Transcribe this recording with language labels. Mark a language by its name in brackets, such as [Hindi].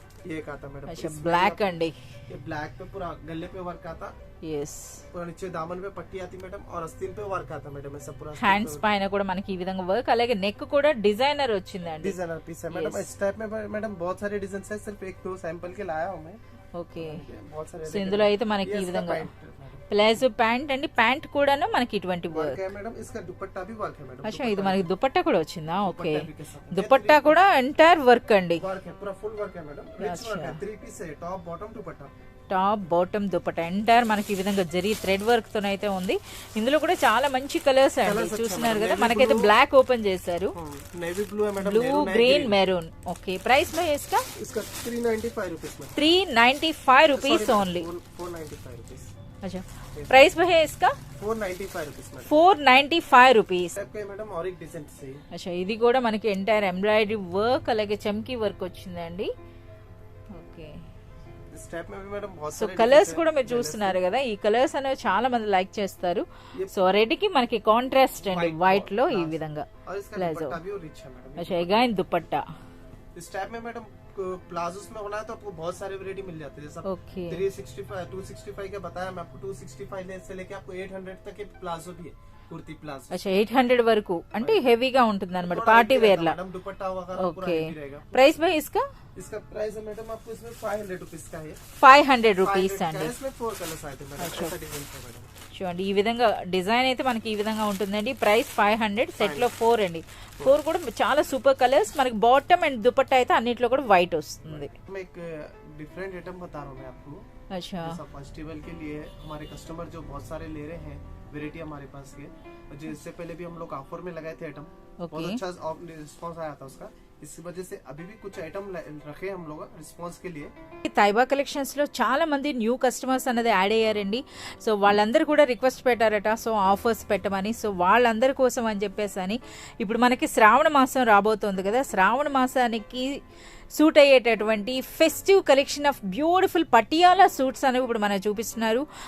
[Hindi] ये एक आता मैडम. [Telugu] అచ్చా బ్లాక్ అండి. [Hindi] ये ब्लैक पे पूरा गले पे वर्क आता. [Telugu] ఎస్ [Hindi] पूरा नीचे दामन पे पट्टी आती मैडम और आस्तीन पे वर्क आता मैडम. ऐसा पूरा [Telugu] హ్యాండ్స్ పైన కూడా మనకి ఈ విధంగా వర్క్. అలాగే నెక్ కూడా డిజైనర్ వచ్చిందండి. [Hindi] डिजाइनर पीस है मैडम. इस टाइप में मैडम बहुत सारे डिजाइन है. सिर्फ एक दो सैंपल के लाया हूँ मैं. [Telugu] ఓకే [Hindi] बहुत सारे [Telugu] సో ఇందులో అయితే మనకి ఈ [Hindi] ये इसका [Telugu] విధంగా [Hindi] पैंट है मैडम. [Telugu] ప్లాజో ప్యాంట్ అండి. ప్యాంట్ కూడాను మనకి ఇటువంటి [Hindi] वर्क [Telugu] వర్క్. [Hindi] है मैडम. इसका दुपट्टा भी वर्क है मैडम. [Telugu] అచ్చా ఇది మనకి దుపట్టా కూడా వచ్చిందా? ఓకే [Hindi] दुपट्टा भी के साथ. [Telugu] దుపట్టా కూడా ఎంటైర్ వర్క్ అండి. [Hindi] वर्क है पूरा फुल वर्क है मैडम. रिच वर्क है. 3 पीस है. टॉप बॉटम दुपट्टा. [Telugu] టాప్ బాటమ్ దుపట్టా ఎంటైర్ మనకి ఈ విధంగా జరీ థ్రెడ్ వర్క్ తోనైతే ఉంది. ఇందులో కూడా చాలా మంచి కలర్స్ అండి, చూస్తున్నారు కదా. మనకైతే బ్లాక్ ఓపెన్ చేశారు, [Hindi] नेवी ब्लू है madam, blue green maroon. Okay, price में इसका इसका 395 रुपीस में, 395 रुपीस ओनली. 495 रुपीस. अच्छा, प्राइस में है इसका 495 रुपीस में, 495 रुपीस. मैडम और एक डिजाइन सही. [Telugu] అచ్చా, ఇది కూడా మనకి ఎంటైర్ ఎంబ్రాయిడరీ వర్క్ అలాగే చమ్కీ వర్క్ వచ్చిందండి. ఓకే, [Hindi] इस टाइप में भी मैडम बहुत [Telugu] సో [Hindi] सारे [Telugu] కలర్స్ కూడా మీరు చూస్తున్నారు కదా. ఈ కలర్స్ అనేవి చాలా మంది లైక్ చేస్తారు. సో రెడ్ కి మనకి కాంట్రాస్ట్ అండి, వైట్ లో ఈ విధంగా [Hindi] और इसका प्लाजो. दुपट्टा भी रिच है मैडम. अच्छा, अगेन दुपट्टा. इस टाइप में मैडम प्लाजोस में होना है तो आपको बहुत सारे वैरायटी मिल जाती है. जैसा ओके, 365 265 का बताया मैं आपको, 265 से लेके आपको 800 तक के प्लाजो भी है, कुर्ती प्लाजो. [Telugu] అచ్చా 800 వరకు అంటే హెవీగా ఉంటుంది అనమాట, పార్టీ వేర్ లా. [Hindi] मैडम दुपट्टा वगैरह पूरा ओके, हेवी रहेगा. ప్రైస్ भाई इसका इसका प्राइस है मैडम आपको इसमें 500 रुपीस का है. [Telugu] 500 రూపీస్ అండి. [Hindi] इसमें 4 कलर्स आए थे मैडम, ऐसा डिजाइन है मैडम. [Telugu] చూడండి ఈ విధంగా డిజైన్ అయితే మనకి ఈ విధంగా ఉంటుందండి. ప్రైస్ 500, సెట్ లో 4 అండి. 4 కూడా చాలా సూపర్ కలర్స్. మనకి బాటమ్ అండ్ దుపట్టా అయితే అన్నిట్లో కూడా వైట్ వస్తుంది. [Hindi] मैं एक डिफरेंट आइटम बता रहा हूँ मैं आपको. अच्छा, जैसा फेस्टिवल के लिए हमारे कस्टमर जो बहुत सारे ले रहे हैं वैरायटी हमारे पास के, जिससे पहले भी हम लोग ऑफर में लगाए थे आइटम, बहुत अच्छा रिस्पांस आया था उसका. इस वजह से अभी भी कुछ आइटम रखे हम लोग रिस्पांस के लिए. [Telugu] తైబా కలెక్షన్స్ లో చాలా మంది న్యూ కస్టమర్స్ అనేది యాడ్ అయ్యారండి. సో వాళ్ళందరూ కూడా రిక్వెస్ట్ పెట్టారట, సో ఆఫర్స్ పెట్టమని. సో వాళ్ళందరి కోసం అని చెప్పేసి అని ఇప్పుడు మనకి శ్రావణ మాసం రాబోతోంది కదా. శ్రావణ మాసానికి సూట్ అయ్యేటటువంటి festive collection of beautiful Patiala suits అనేవి ఇప్పుడు మనకు చూపిస్తున్నారు.